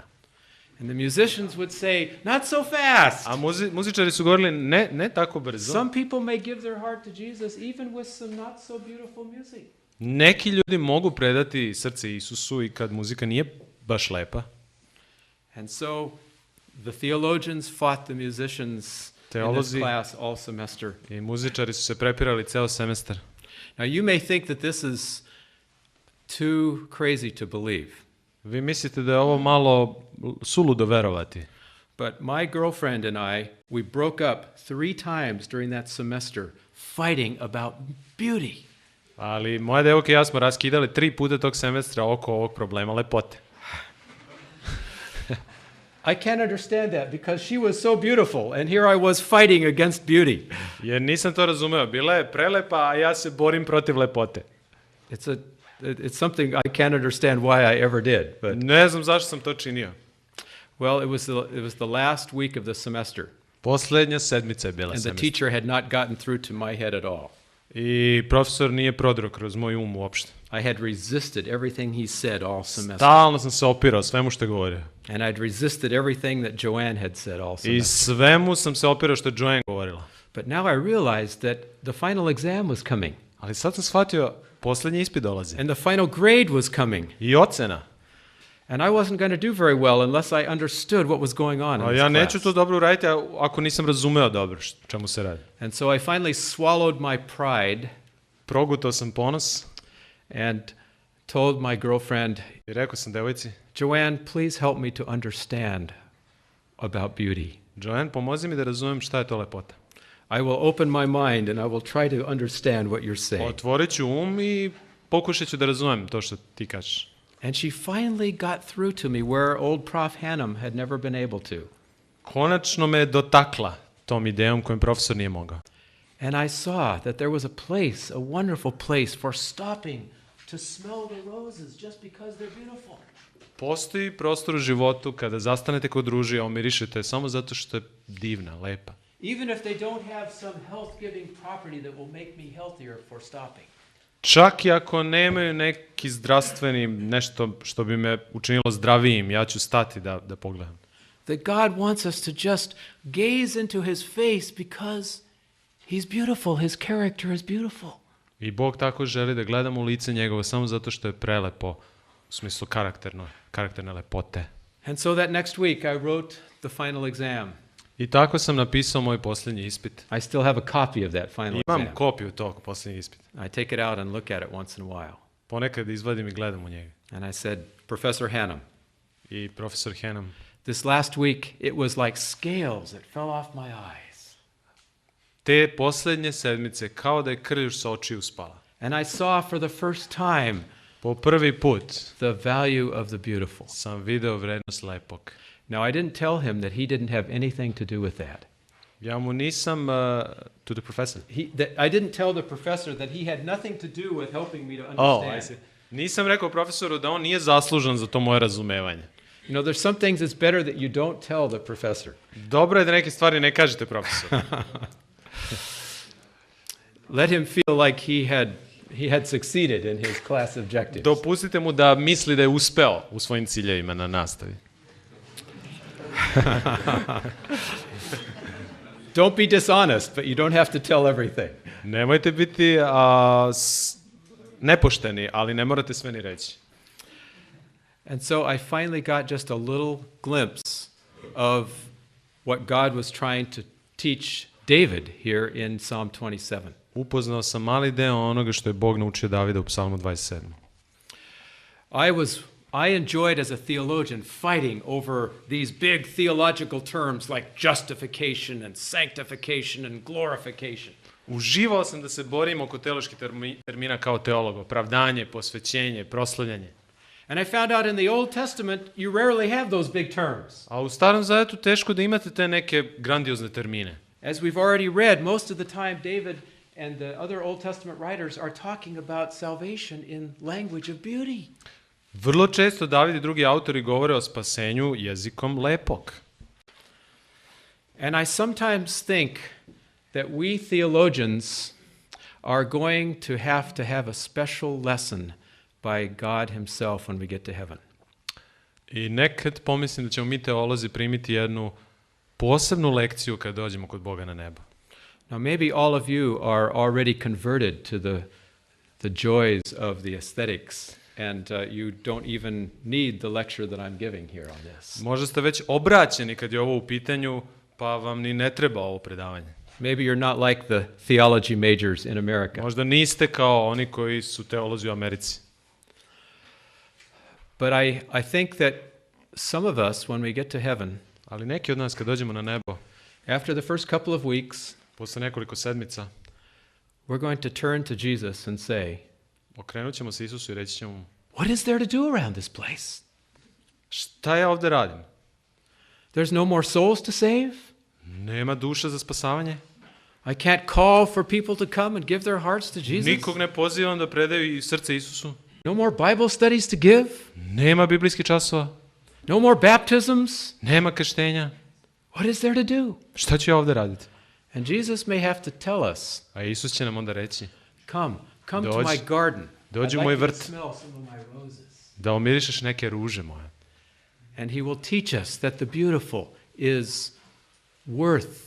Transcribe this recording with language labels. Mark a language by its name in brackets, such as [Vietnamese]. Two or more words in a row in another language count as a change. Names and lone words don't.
[English] And the musicians would say, not so fast. [Serbian] A muzičari su govorili, ne tako brzo. [English] Some people may give their heart to Jesus even with some not so beautiful music. [Serbian] Neki ljudi mogu predati srce Isusu i kad muzika nije baš lepa. [English] And so the theologians fought the musicians in this class all semester. [Serbian] I muzičari su se prepirali ceo semestar. [English] Now you may think that this is too crazy to believe. [Serbian] Vi mislite da je ovo malo suludo verovati. [English] But my girlfriend and I, we broke up 3 times during that semester fighting about beauty. [Serbian] Ali moja devojka i ja smo raskidali 3 puta tog semestra oko ovog problema lepote. [English] I can't understand that because she was so beautiful and here I was fighting against beauty. [Serbian] Jer nisam to razumeo. Bila je prelepa, a ja se borim protiv lepote. [English] It's something I can't understand why I ever did. But [Serbian] Ne znam zašto sam to činio. [English] well, it was the last week of the semester. [Serbian] Poslednja sedmica je bila [English] And the [Serbian] semestra. [English] teacher had not gotten through to my head at all. [Serbian] I profesor nije prodro kroz moj um uopšte. [English] I had resisted everything he said all semester. [Serbian] Stalno sam se opirao svemu što je govorio. [English] And I'd resisted everything that Joanne had said all [Serbian] I [English] semester. [Serbian] svemu sam se opirao što je Joanne govorila. [English] But now I realized that the final exam was coming. [Serbian] Ali sad sam shvatio, poslednji ispit dolazi. [English] And the final grade was coming. [Serbian] I ocena. [English] And I wasn't going to do very well unless I understood what was going on in [Serbian] A [English] this [Serbian] ja neću [English] class. [Serbian] to dobro uraditi ako nisam razumeo dobro čemu se radi. [English] And so I finally swallowed my pride [Serbian] Progutao sam ponos [English] and told my girlfriend, [Serbian] i rekao sam devojci, [English] Joanne, please help me to understand about beauty. [Serbian] Joanne, pomozi mi da razumem šta je to lepota. [English] I will open my mind and I will try to understand what you're saying. [Serbian] Otvorit ću um i pokušat ću da razumem to što ti kažeš. [English] And she finally got through to me where old Prof. Hannum had never been able to. [Serbian] Konačno me je dotakla tom idejom kojom profesor nije mogao. [English] And I saw that there was a place, a wonderful place for stopping to smell the roses just because they're beautiful. [Serbian] Postoji prostor u životu kada zastanete kod ruže, a omirišete samo zato što je divna, lepa. [English] Even if they don't have some health-giving property that will make me healthier for stopping. [Serbian] Čak i ako nemaju neki zdravstveni nešto što bi me učinilo zdravijim, ja ću stati da pogledam. [English] That God wants us to just gaze into his face because he's beautiful, his character is beautiful. [Serbian] I Bog tako želi da gledamo u lice njegovo samo zato što je prelepo, u smislu karakterne lepote. [English] And so that next week I wrote the final exam. [Serbian] I tako sam napisao moj posljednji ispit. [English] I still have a copy of that final [Serbian] Imam [English] exam. [Serbian] kopiju tog posljednjeg ispita. [English] I take it out and look at it once in a while. [Serbian] Ponekad izvadim i gledam u njega. [English] And I said, Professor Hannum, [Serbian] I profesor Hannum, [English] this last week it was like scales that fell off my eyes. [Serbian] te posljednje sedmice kao da je krv sa očiju spala. [English] And I saw for the first time [Serbian] Po prvi put [English] the value of the beautiful. [Serbian] sam video vrednost lepog. [English] Now, I didn't tell him that he didn't have anything to do with that. [Serbian] Ja mu nisam, [English] to the professor. I didn't tell the professor that he had nothing to do with helping me to Oh, understand. I see. [Serbian] Nisam rekao profesoru da on nije zaslužan za to moje razumevanje. [English] You know, there's some things it's better that you don't tell the professor. [Serbian] Dobro je da neke stvari ne kažete profesoru. [English] Let him feel like he had succeeded in his class objectives. [Serbian] Dopustite mu da misli da je uspeo u svojim ciljevima na nastavi. [English] Don't be dishonest, but you don't have to tell everything. [Serbian] Nemojte biti nepošteni, ali ne morate sve ni reći. [English] And so I finally got just a little glimpse of what God was trying to teach David here in Psalm 27. [Serbian] Upoznao sam mali deo onoga što je Bog naučio Davida u Psalmu 27. [English] I enjoyed as a theologian fighting over these big theological terms like justification and sanctification and glorification. [Serbian] Uživao sam da se borim oko teoloških termina kao teolog, opravdanje, posvećenje, proslavljanje. [English] And I found out in the Old Testament you rarely have those big terms. [Serbian] A u Starom Zavetu teško da imate te neke grandiozne termine. [English] As we've already read, most of the time David and the other Old Testament writers are talking about salvation in language of beauty. [Serbian] Vrlo često David i drugi autori govore o spasenju jezikom lepog. [English] And I sometimes think that we theologians are going to have a special lesson by God himself when we get to heaven. [Serbian] I nekad pomislim da ćemo mi teolozi primiti jednu posebnu lekciju kad dođemo kod Boga na nebo. [English] Now maybe all of you are already converted to the joys of the aesthetics, and you don't even need the lecture that I'm giving here on this. [Serbian] Možda ste već obraćeni kad je ovo u pitanju, pa vam ni ne treba ovo predavanje. [English] Maybe you're not like the theology majors in America. [Serbian] Možda niste kao oni koji su teolozi u Americi. [English] But I think that some of us, when we get to heaven, [Serbian] Ali neki od nas kad dođemo na nebo, [English] after the first couple of weeks, [Serbian] posle nekoliko sedmica, [English] we're going to turn to Jesus and say, [Serbian] okrenut ćemo se Isusu i reći ćemo mu, [English] what is there to do around this place? [Serbian] šta ja ovde radim? [English] There's no more souls to save. [Serbian] Nema duša za spasavanje? [English] I can't call for people to come and give their hearts to Jesus. [Serbian] Nikog ne pozivam da predaju i srce Isusu? [English] No more Bible studies to give. [Serbian] Nema biblijskih časova? [English] No more baptisms. [Serbian] Nema krštenja? [English] What is there to do? [Serbian] Šta ću ja ovde raditi? [English] And Jesus may have to tell us, [Serbian] A Isus će nam onda reći, [English] come to [Serbian] Dođi. [English] my garden. [Serbian] Dođi [English] I'd [Serbian] u moj [English] like you to [Serbian] vrt. [English] smell some of my roses. [Serbian] da omirišeš neke ruže moje. [English] And he will teach us that the beautiful is worth